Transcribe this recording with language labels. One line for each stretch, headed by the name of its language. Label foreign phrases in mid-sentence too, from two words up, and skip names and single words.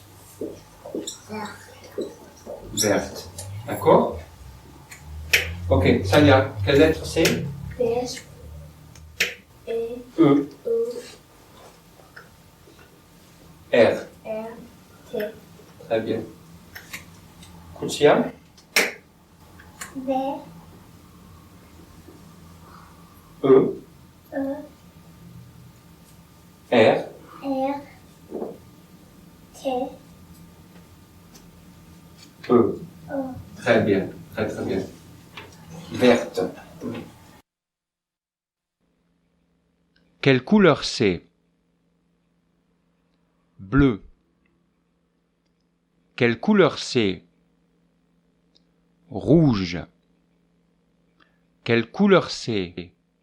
French: Verte. D'accord? Ok, Sanya, quelle lettre c'est? P. E. E. R. R. T. Très bien. Koutsia? V. E. E. R. R. T. E. O. Très bien. Très très bien. Verte. Quelle couleur c'est? Bleu. Quelle couleur c'est? Rouge. Quelle couleur c'est?